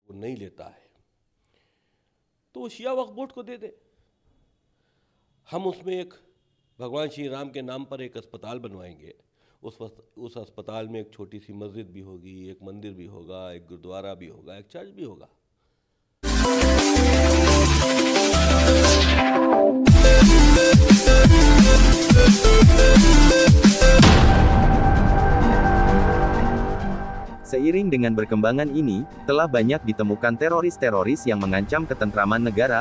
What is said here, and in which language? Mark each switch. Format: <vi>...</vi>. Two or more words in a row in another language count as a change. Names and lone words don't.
<hi>वो नहीं लेता है तो वो शिया वक्फ बोर्ड को दे दे। हम उसमें एक भगवान श्री राम के नाम पर एक अस्पताल बनवाएंगे। उस अस्पताल में एक छोटी सी मस्जिद भी होगी, एक मंदिर भी होगा, एक गुरुद्वारा भी होगा, एक चर्च भी होगा।</hi> <id>Seiring dengan berkembangan ini, telah banyak ditemukan teroris-teroris yang mengancam ketentraman negara.</id>